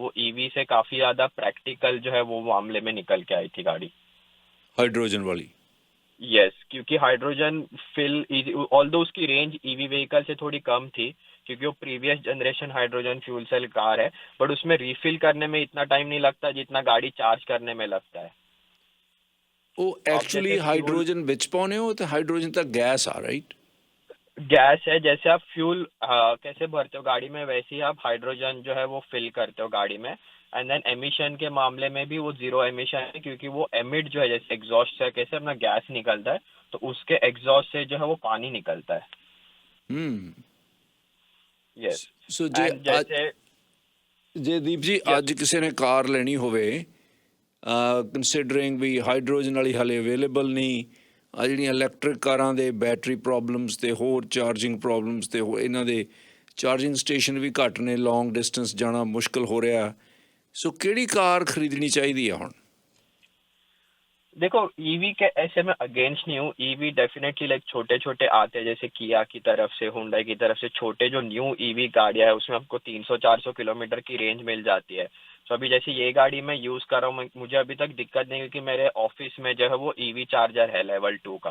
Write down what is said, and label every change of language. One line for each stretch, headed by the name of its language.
Hindi: वो ईवी से काफी ज्यादा प्रैक्टिकल जो है वो मामले में निकल के आई थी गाड़ी, हाइड्रोजन वाली। यस क्योंकि हाइड्रोजन फिल ऑल्दो उसकी रेंज ईवी व्हीकल से थोड़ी कम थी क्योंकि वो previous generation hydrogen fuel cell car है, बट उसमें रिफिल करने में इतना टाइम नहीं लगता जितना गाड़ी चार्ज करने में लगता है।
Punjabi: ਉਹ ਐਕਚੁਅਲੀ ਹਾਈਡਰੋਜਨ ਵਿੱਚ ਪਾਉਨੇ ਹੋ ਤੇ ਹਾਈਡਰੋਜਨ ਤਾਂ ਗੈਸ ਆ, ਰਾਈਟ?
Hindi: गैस है, जैसे आप फ्यूल कैसे भरते हो गाड़ी में वैसे ही आप हाइड्रोजन जो है वो फिल करते हो गाड़ी में। एंड देन एमिशन के मामले में भी वो जीरो एमिशन है क्योंकि वो एमिट जो है जैसे एग्जॉस्ट से कैसे अपना गैस निकलता है तो उसके एग्जॉस्ट से जो है वो पानी निकलता है।
English: yes so
Hindi: जैसे
Punjabi: ਜੇ ਦੀਪ ਜੀ ਅੱਜ ਕਿਸੇ ਨੇ ਕਾਰ ਲੈਣੀ ਹੋਵੇ, ਕੰਸੀਡਰਿੰਗ ਵੀ ਹਾਈਡਰੋਜਨ ਵਾਲੀ ਹਾਲੇ ਅਵੇਲੇਬਲ ਨਹੀਂ, ਆ ਜਿਹੜੀਆਂ ਇਲੈਕਟ੍ਰਿਕ ਕਾਰਾਂ ਦੇ ਬੈਟਰੀ ਪ੍ਰੋਬਲਮਸ ਅਤੇ ਹੋਰ ਚਾਰਜਿੰਗ ਪ੍ਰੋਬਲਮਸ ਅਤੇ ਇਹਨਾਂ ਦੇ ਚਾਰਜਿੰਗ ਸਟੇਸ਼ਨ ਵੀ ਘੱਟ ਨੇ, ਲੌਂਗ ਡਿਸਟੈਂਸ ਜਾਣਾ ਮੁਸ਼ਕਿਲ ਹੋ ਰਿਹਾ, ਸੋ ਕਿਹੜੀ ਕਾਰ ਖਰੀਦਣੀ ਚਾਹੀਦੀ ਆ ਹੁਣ?
Hindi: देखो ईवी के ऐसे मैं अगेंस्ट नहीं हूँ। ईवी डेफिनेटली लाइक छोटे छोटे आते हैं, जैसे किया की तरफ से, हुंडई की तरफ से छोटे जो न्यू ईवी गाड़ियां है उसमें आपको 300-400 किलोमीटर की रेंज मिल जाती है। तो अभी जैसे ये गाड़ी मैं यूज कर रहा हूँ, मुझे अभी तक दिक्कत नहीं, क्योंकि मेरे ऑफिस में जो है वो ईवी चार्जर है लेवल 2 का।